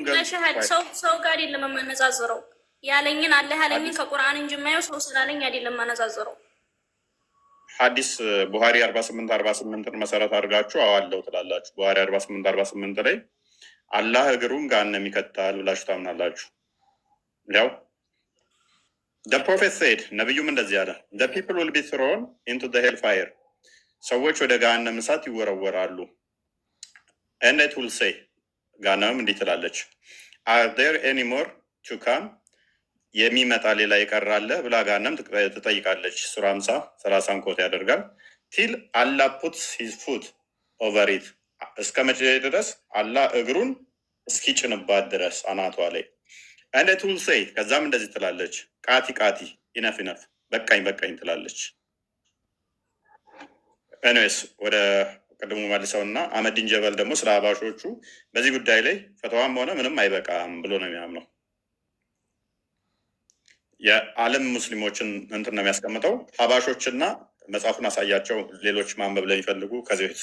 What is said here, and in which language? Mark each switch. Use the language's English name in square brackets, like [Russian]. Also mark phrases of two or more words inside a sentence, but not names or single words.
[Amharic] ሰው ጋር አይደለም የማነጻጽረው። ያለኝን አለ ያለኝን ከቁርአን እንጂ የማየው ሰው ስላለኝ አይደለም የማነጻጽረው። ሐዲስ ቡሃሪ 48 መሰረት አድርጋችሁ አዋለው ትላላችሁ። ቡሃሪ 48 ላይ አላህ እግሩን ገሃነም ይከታል ብላችሁ ታምናላችሁ። ያው [English] the prophet said [Amharic] ነብዩም እንደዚህ አለ [English] the people will be thrown into the hell fire [Amharic] ሰዎች ወደ ገሃነም እሳት ይወረወራሉ። [English] and it will say [Amharic] ገሃነም እንዲህ ትላለች [English] are there any more to come [Amharic] የሚመጣ ሌላ ይቀራል ብላ ገሃነም ትጠይቃለች። ሱራ 50:30 ኮት ያደርጋል [English] till Allah puts his foot over it [Amharic] እስከ መቼ ድረስ አላህ እግሩን እስኪጭንባት ድረስ አናቷ ላይ [English] and it will say [Amharic] ከዛም እንደዚህ ትላለች [Arabic] قط قط [English] enough enough [Amharic] በቃኝ በቃኝ ትላለች። እኔስ ወደ ቅድሙ መልሰውና አህመዲን ጀበል ደግሞ ስለ አህባሾቹ በዚህ ጉዳይ ላይ ፈተዋም ሆነ ምንም አይበቃም ብሎ ነው የሚያምነው። የዓለም ሙስሊሞችን እንትን ነው የሚያስቀምጠው። አህባሾችና መጽሐፉን አሳያቸው ሌሎች ማንበብ ለሚፈልጉ ከዚህ በፊት